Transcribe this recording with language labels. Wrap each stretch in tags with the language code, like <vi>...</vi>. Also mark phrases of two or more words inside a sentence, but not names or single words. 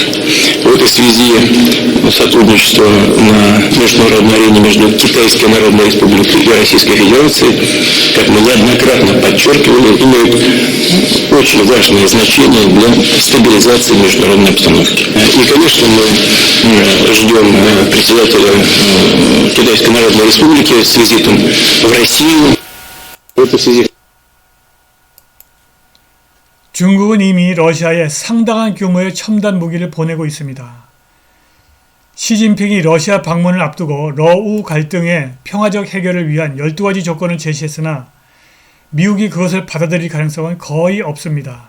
<ru>В этой связи сотрудничество на международной арене между Китайской Народной Республикой и Российской Федерацией, как мы неоднократно подчеркивали, имеет очень важное значение для стабилизации международной обстановки. И, конечно, мы ждем председателя Китайской Народной Республики с визитом в Россию. В этой связи</ru> <ko>중국은 이미 러시아에 상당한 규모의 첨단 무기를 보내고 있습니다. 시진핑이 러시아 방문을 앞두고 러우 갈등의 평화적 해결을 위한 12가지 조건을 제시했으나 미국이 그것을 받아들일 가능성은 거의 없습니다.</ko>